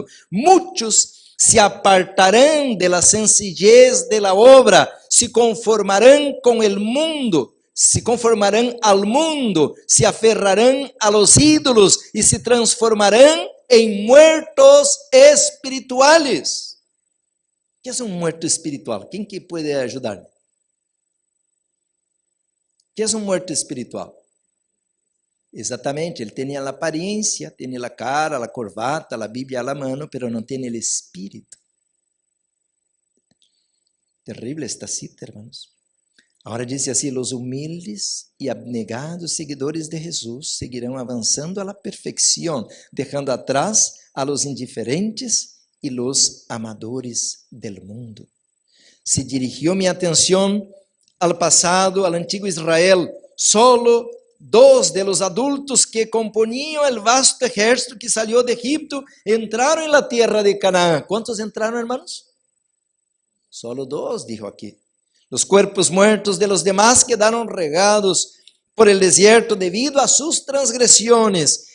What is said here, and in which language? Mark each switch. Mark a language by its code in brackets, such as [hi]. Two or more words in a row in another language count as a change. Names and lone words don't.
[es] Muchos se apartarán de la sencillez de la obra, se conformarán con el mundo, se conformarán al mundo, se aferrarán a los ídolos y se transformarán en muertos espirituales. ¿Qué es un muerto espiritual? ¿Quién que puede ayudarme? ¿Qué es un muerto espiritual? [pt] Exatamente, ele tem a aparência, tem a cara, a corbata, a Bíblia à [es] mano, pero [pt] não tem o espírito. [es] Terrible esta cita, hermanos. [pt] Agora diz assim: os humildes e abnegados seguidores de Jesus seguirão avançando [es] a la [pt] perfeição, deixando atrás [es] a los indiferentes [pt] e [es] los amadores del mundo. [pt] Se dirigiu minha atenção ao passado, ao antigo Israel. [es] Solo 2 de los adultos que [pt] componiam o vasto [es] ejército que salió de Egipto entraram en la tierra de Canaán. ¿Cuántos entraron, hermanos? Solo 2, dijo aquí. Los cuerpos muertos de los demás quedaron regados por el desierto debido a sus transgresiones.